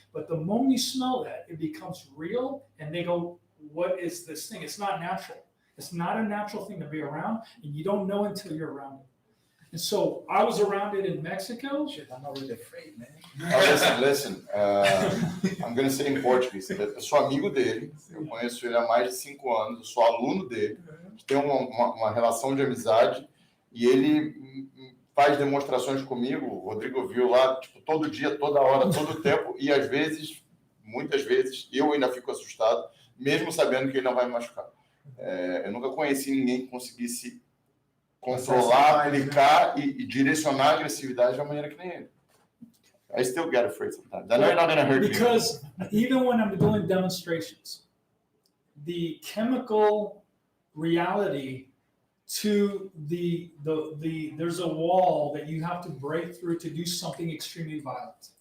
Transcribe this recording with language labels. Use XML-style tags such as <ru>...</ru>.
<en>But the moment you smell that, it becomes real and they go, what is this thing? It's not natural. It's not a natural thing to be around, and you don't know until you're around it. And so I was around it in Mexico. Shit, I'm not really afraid, man. Listen. I'm going to say in Portuguese.</en> <pt>Eu sou amigo dele, eu conheço ele há mais de 5 anos, eu sou aluno dele, a gente tem uma relação de amizade, e ele faz demonstrações comigo, o Rodrigo viu lá, tipo, todo dia, toda hora, todo tempo, e às vezes muitas vezes eu ainda fico assustado, mesmo sabendo que ele não vai me machucar. Eu nunca conheci ninguém que conseguisse controlar, aplicar e direcionar a agressividade da maneira que nem ele.</pt> <en>I still get afraid sometimes. I know you're not going to hurt me. Because even when I'm doing demonstrations, the chemical reality to there's a wall that you have to break through to do something extremely violent.</en>